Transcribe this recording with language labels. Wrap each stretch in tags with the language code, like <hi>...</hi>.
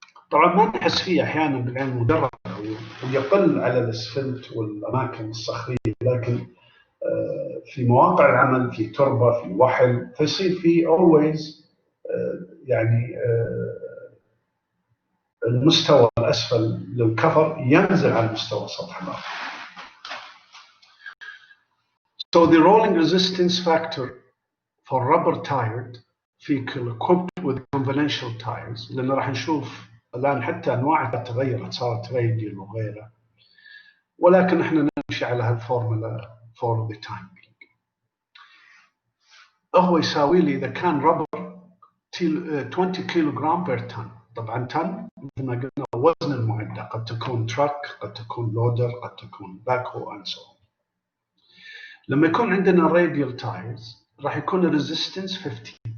<ar>طبعا ما نحس فيه احيانا بالعين المجرده ويقل على الاسفلت والاماكن الصخريه، لكن في مواقع العمل، في تربه، في وحل، فيصير في</ar> <en>always</en> <ar>يعني المستوى الأسفل للكفر ينزل عن مستوى سطح الأرض.</ar> <en>So the rolling resistance factor for rubber tired vehicle equipped with conventional tires،</en> <ar>لأن راح نشوف الآن حتى أنواعها تغيرت، صارت راديال وغيرها، ولكن احنا نمشي على هالفورمولا</ar> <en>for the time being.</en> <ar>هو يساوي لي إذا كان ربر 20 كيلو جرام بير طن. طبعا طن مثل ما قلنا وزن المعدة، قد تكون تراك، قد تكون لودر، قد تكون باكو</ar> <en>and so on.</en> <ar>لما يكون عندنا</ar> <en>radial tires</en> <ar>راح يكون الريزيستنس 15.</ar>